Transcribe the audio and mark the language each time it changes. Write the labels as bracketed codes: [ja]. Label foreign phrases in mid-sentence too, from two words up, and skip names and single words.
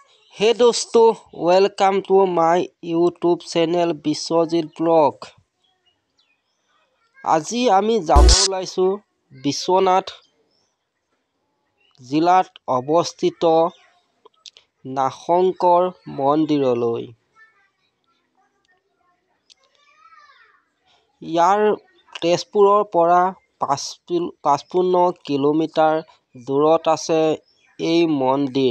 [en] Hey dosto, welcome to my YouTube channel Biswajit Blog. [as] আজি আমি যাব ওলাইছো বিশ্বনাথ জিলাত অৱস্থিত নাগশংকৰ মন্দিৰলৈ। ইয়াৰ তেজপুৰৰ পৰা 55 কিলোমিটাৰ দূৰত আছে এই মন্দিৰ।